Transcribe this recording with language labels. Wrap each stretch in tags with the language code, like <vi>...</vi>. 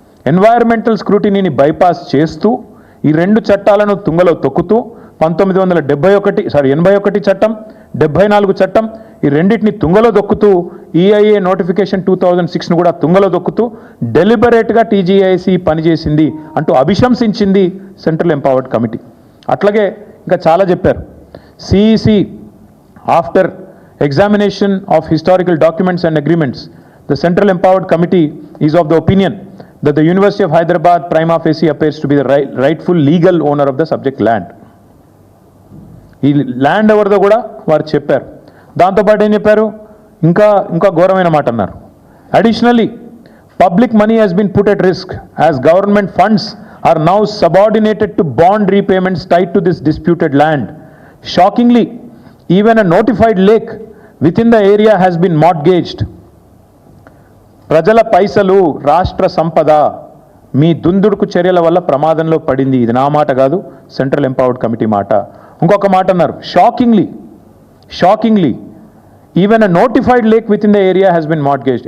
<te>Environmental స్క్రూటినీని bypass చేస్తూ ఈ 2 చట్టాలను తుంగలో తొక్కుతూ 81 చట్టం, 74 చట్టం, ఈ రెండింటిని తుంగలో దొక్కుతూ ఈఐఏ నోటిఫికేషన్ 2006ను కూడా తుంగలో దొక్కుతూ డెలిబరేట్గా టీజీఐసి పనిచేసింది అంటూ అభిశంసించింది సెంట్రల్ ఎంపవర్డ్ కమిటీ. అట్లాగే ఇంకా చాలా చెప్పారు.</te> <en>CEC after examination of historical documents and agreements, the central empowered committee is of the opinion that the University of Hyderabad prima facie appears to be the rightful legal owner of the subject land.</en> <te>ఈ land ఎవరిదో కూడా వారు చెప్పారు. దాంతోపాటు ఏం చెప్పారు, ఇంకా ఘోరమైన మాట అన్నారు.</te> <en>Additionally public money has been put at risk as government funds are now subordinated to bond repayments tied to this disputed land. Shockingly, even a notified lake within the area has been mortgaged.</en> <te>ప్రజల పైసలు, రాష్ట్ర సంపద మీ దుందుడుకు చర్యల వల్ల ప్రమాదంలో పడింది. ఇది నా మాట కాదు, సెంట్రల్ ఎంపవర్డ్ కమిటీ మాట. ఇంకొక మాట అన్నారు,</te> <en>Shockingly even a notified lake within the area has been mortgaged.</en>